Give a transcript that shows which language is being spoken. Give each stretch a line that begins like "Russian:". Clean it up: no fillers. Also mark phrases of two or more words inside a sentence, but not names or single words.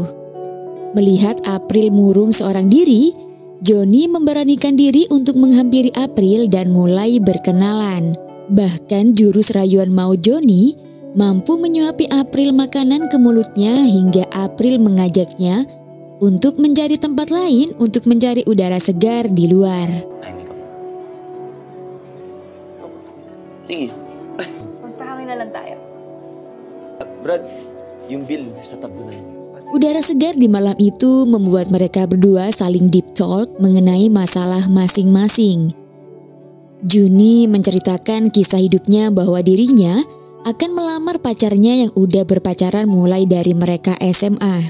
Indonesian: Melihat April murung seorang diri, Johnny memberanikan diri untuk menghampiri April dan mulai berkenalan. Bahkan jurus rayuan mau Johnny mampu menyuapi April makanan ke mulutnya hingga April mengajaknya untuk mencari tempat lain untuk mencari udara segar di luar.
Filipino: sige. Magpahangin na lang tayo. Brad, yung bill sa tabunan.
Indonesian: Udara segar di malam itu membuat mereka berdua saling
English: deep talk
Indonesian: mengenai masalah masing-masing. Juni menceritakan kisah hidupnya bahwa dirinya akan melamar pacarnya yang udah berpacaran mulai dari mereka SMA.